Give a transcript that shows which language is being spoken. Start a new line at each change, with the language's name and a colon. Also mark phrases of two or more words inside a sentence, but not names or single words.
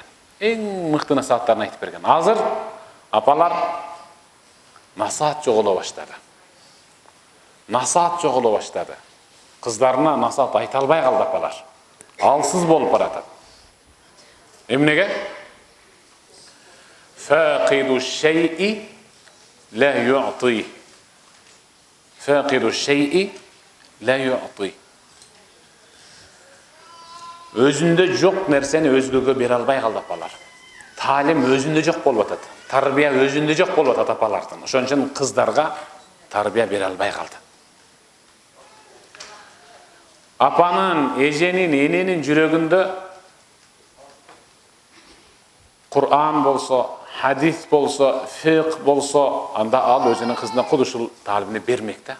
Kyrgyz: Эң мыкты насааттарын айтып берген. Азыр апалар насаат жоголо баштады. Насаат жоголо баштады. Кыздарына насаат айта албай калды апалар. Алсыз болуп баратат. Эмнеге?
Arabic: فاقد الشيء لا يعطي. فاقد الشيء لا يعطي.
Kyrgyz: Өзүндө жок нерсени өзгөгө бере албай калды апалар. Таалим өзүндө жок болуп атат. Тарбия өзүндө жок болуп атат апалардын. Ошон үчүн кыздарга тарбия бере албай калды. Апанын, эженин, эненин жүрөгүндө Кур'ан болсо, хадис болсо, фиq болсо, анда ал өзүнүн кызына куд ушул таалимди бермек да.